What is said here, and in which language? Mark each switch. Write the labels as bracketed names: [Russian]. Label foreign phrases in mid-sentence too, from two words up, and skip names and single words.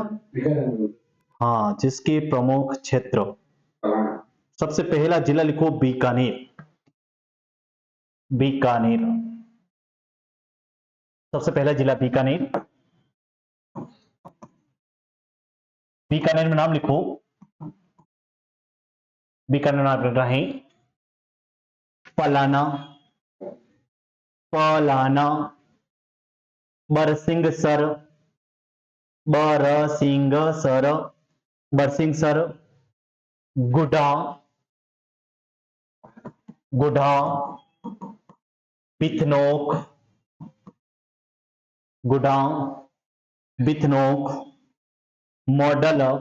[Hindi] हाँ, जिसके प्रमुख क्षेत्र, सबसे पहला जिला लिखो बीकानेर, बीकानेर, सबसे पहला जिला बीकानेर, बीकानेर में नाम लिखो, बीकानेर नाम लिख रहे हैं पलाना, पलाना, बरसिंगसर, बरसिंगसर, बरसिंगसर, गुडा, गुडा, बिथनोक, गुडा, बिथनोक, मॉडल,